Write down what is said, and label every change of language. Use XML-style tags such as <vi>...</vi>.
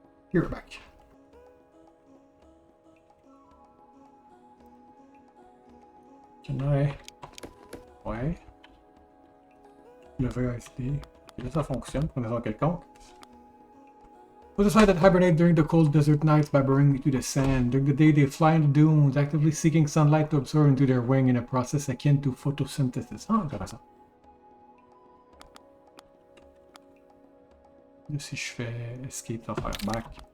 <en>Here, back. Can I...</en> <fr>Ouais. Le VSD. Et là, ça fonctionne pour une raison quelconque.</fr> <en>Butterflies that hibernate during the cold desert nights by burrowing into the sand. During the day, they fly in the dunes, actively seeking sunlight to absorb into their wing in a process akin to photosynthesis.</en> <fr>Ah, intéressant. Là, si je fais escape, ça va faire back.</fr>